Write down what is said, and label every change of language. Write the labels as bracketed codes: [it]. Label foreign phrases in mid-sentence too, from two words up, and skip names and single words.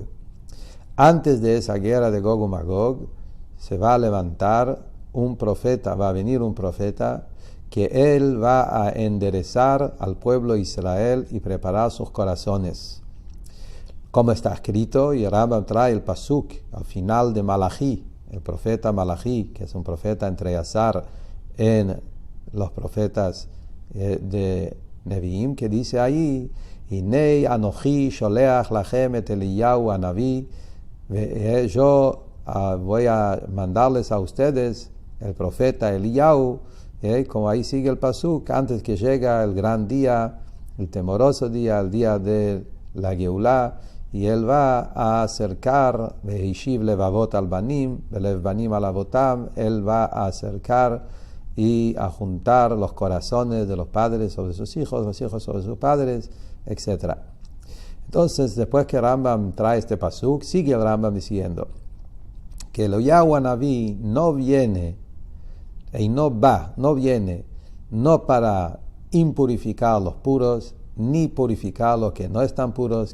[es] Antes de esa guerra de Gog y Magog, se va a levantar un profeta, va a venir un profeta, que él va a enderezar al pueblo Israel y preparar sus corazones. Como está escrito, y Rambam trae el pasuk al final de Malachi, el profeta Malachi, que es un profeta entrelazar en los profetas de Nevi'im, que dice ahí, [he] הנה אנכי שולח לכם את אליהו הנביא, [es] yo voy a mandarles a ustedes el profeta Eliyahu, como ahí sigue el pasuk, antes que llega el gran día, el temoroso día, el día de la Geulá, y él va a acercar, [he] והשיב לבבות על בנים, ולב בנים על אבותם, [es] él va a acercar y a juntar los corazones de los padres sobre sus hijos, los hijos sobre sus padres, etc. Entonces, después que Rambam trae este pasuk, sigue el Rambam diciendo que el Eliyahu Hanaví no viene y no viene, no para impurificar a los puros, ni purificar los que no están puros.